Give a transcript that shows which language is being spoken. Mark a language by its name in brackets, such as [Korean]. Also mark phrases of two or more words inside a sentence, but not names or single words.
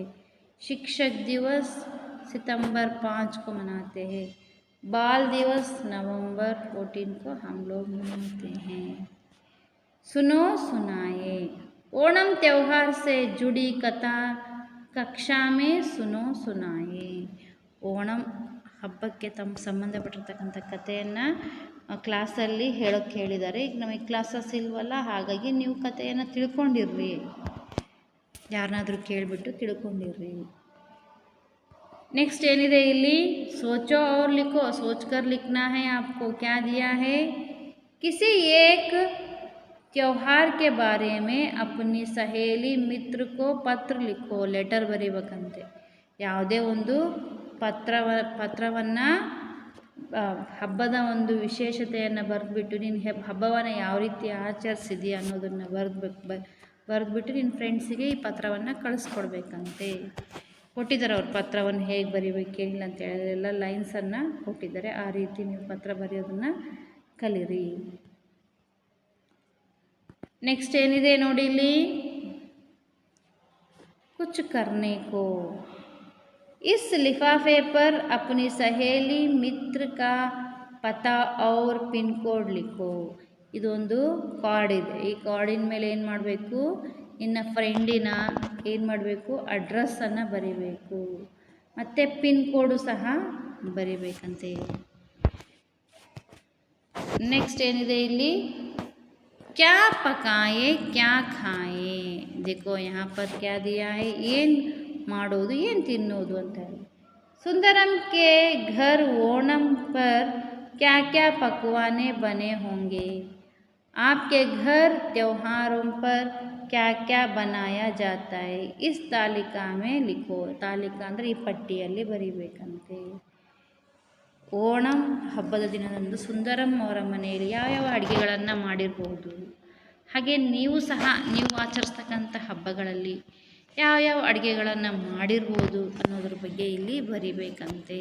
[Hindi] शिक्षक दिवस सितंबर 5 को मनाते हैं। बाल दिवस नवंबर 14 को हम लोग मनाते हैं। सुनो सुनाए, ओणम त्यौहार से जुड़ी कथा कक्षा में सुनो सुनाए. [Kannada] ओणम ಹಬ್ಬಕ್ಕೆ ತಮ್ಮ ಸಂಬಂಧಪಟ್ಟಿರ್ತಕ್ಕಂಥ ಕಥೆಯನ್ನು ಕ್ಲಾಸಲ್ಲಿ ಹೇಳೋಕ್ಕೆ ಹೇಳಿದ್ದಾರೆ. ಈಗ ನಮಗೆ ಕ್ಲಾಸಸ್ ಇಲ್ವಲ್ಲ, ಹಾಗಾಗಿ ನೀವು ಕಥೆಯನ್ನು ತಿಳ್ಕೊಂಡಿರ್ರಿ, ಯಾರನ್ನಾದ್ರೂ ಕೇಳಿಬಿಟ್ಟು ತಿಳ್ಕೊಂಡಿರ್ರಿ. ನೆಕ್ಸ್ಟ್ ಏನಿದೆ ಇಲ್ಲಿ? [Hindi] ಸೋಚೋ और लिखो, सोचकर लिखना है आपको. क्या दिया है? किसी एक त्योहार के बारे में अपनी सहेली मित्र को पत्र लिखो. [Kannada] ಲೆಟರ್ ಬರೀಬೇಕಂತೆ. ಯಾವುದೇ ಒಂದು ಪತ್ರವನ್ನು ಹಬ್ಬದ ಒಂದು ವಿಶೇಷತೆಯನ್ನು ಬರೆದ್ಬಿಟ್ಟು ನೀನು ಹಬ್ಬವನ್ನು ಯಾವ ರೀತಿ ಆಚರಿಸಿದೀಯ ಅನ್ನೋದನ್ನು ಬರೆದ್ಬಿಟ್ಟು ನಿನ್ನ ಫ್ರೆಂಡ್ಸಿಗೆ ಈ ಪತ್ರವನ್ನು ಕಳಿಸ್ಕೊಡ್ಬೇಕಂತೆ. ಕೊಟ್ಟಿದ್ದಾರೆ ಅವ್ರ ಪತ್ರವನ್ನು ಹೇಗೆ ಬರೀಬೇಕು ಏನಿಲ್ಲ ಅಂತ ಹೇಳಿ ಎಲ್ಲ ಲೈನ್ಸನ್ನು ಕೊಟ್ಟಿದ್ದಾರೆ. ಆ ರೀತಿ ನೀವು ಪತ್ರ ಬರೆಯೋದನ್ನು ಕಲೀರಿ. ನೆಕ್ಸ್ಟ್ ಏನಿದೆ ನೋಡಿ ಇಲ್ಲಿ? [Hindi] कुछ करने को. इस लिफाफे पर अपनी सहेली मित्र का पता और पिन कोड लिखो. [Kannada] ಇದೊಂದು ಕಾರ್ಡ್ ಇದೆ. ಈ ಕಾರ್ಡಿನ ಮೇಲೆ ಏನು ಮಾಡಬೇಕು? ನಿನ್ನ ಫ್ರೆಂಡಿನ ಏನು ಮಾಡಬೇಕು? ಅಡ್ರೆಸ್ಸನ್ನು ಬರೀಬೇಕು, ಮತ್ತು ಪಿನ್ ಕೋಡು ಸಹ ಬರೀಬೇಕಂತೆ. ನೆಕ್ಸ್ಟ್ ಏನಿದೆ ಇಲ್ಲಿ? [Hindi] क्या पकाए क्या खाए. देखो यहाँ पर क्या दिया है? [Kannada] ಏನು ಮಾಡೋದು, ಏನು ತಿನ್ನೋದು ಅಂತ ಹೇಳಿ. [Hindi] सुंदरम के घर ओणम पर क्या क्या पकवाने बने होंगे. आपके घर त्योहारों पर क्या क्या बनाया जाता है. इस तालिका में लिखो. तालिका [Kannada] ಅಂದರೆ ಈ ಪಟ್ಟಿಯಲ್ಲಿ ಬರೀಬೇಕಂತೆ. ಓಣಂ ಹಬ್ಬದ ದಿನದಂದು ಸುಂದರಂ ಅವರ ಮನೆಯಲ್ಲಿ ಯಾವ್ಯಾವ ಅಡುಗೆಗಳನ್ನು ಮಾಡಿರ್ಬೋದು, ಹಾಗೆ ನೀವು ಸಹ ನೀವು ಆಚರಿಸ್ತಕ್ಕಂಥ ಹಬ್ಬಗಳಲ್ಲಿ ಯಾವ್ಯಾವ ಅಡುಗೆಗಳನ್ನು ಮಾಡಿರ್ಬೋದು ಅನ್ನೋದ್ರ ಬಗ್ಗೆ ಇಲ್ಲಿ ಬರಿಬೇಕಂತೆ.